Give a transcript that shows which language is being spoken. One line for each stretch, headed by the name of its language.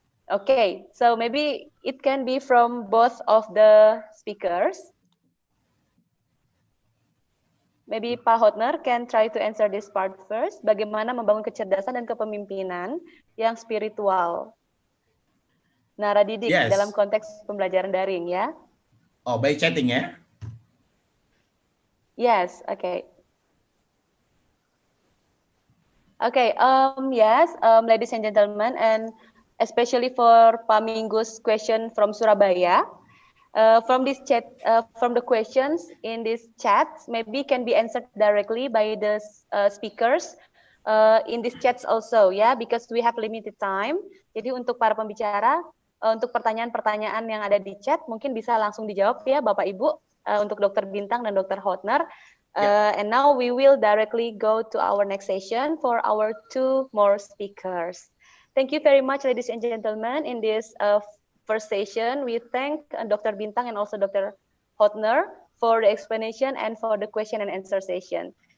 English: Okay, so maybe it can be from both of the speakers. Maybe Pak Hotner can try to answer this part first.
Indonesian: Bagaimana membangun kecerdasan dan kepemimpinan yang spiritual naradidik
English: Yes.
Indonesian: dalam konteks pembelajaran daring ya.
English: Oh, by chatting ya? Yes, okay. Okay, yes, ladies and gentlemen, and especially for Pak Minggu's question from Surabaya, from this chat, from the questions in this chat, maybe can be answered directly by the speakers in these chats also, ya, because we have limited time.
Indonesian: Jadi untuk para pembicara, untuk pertanyaan-pertanyaan yang ada di chat, mungkin bisa langsung dijawab ya, Bapak Ibu, untuk Dr. Bintang dan Dr. Hotner.
English: And now we will directly go to our next session for our two more speakers. Thank you very much, ladies and gentlemen. In this first session, we thank Dr. Bintang and also Dr. Hotner for the explanation and for the question and answer session.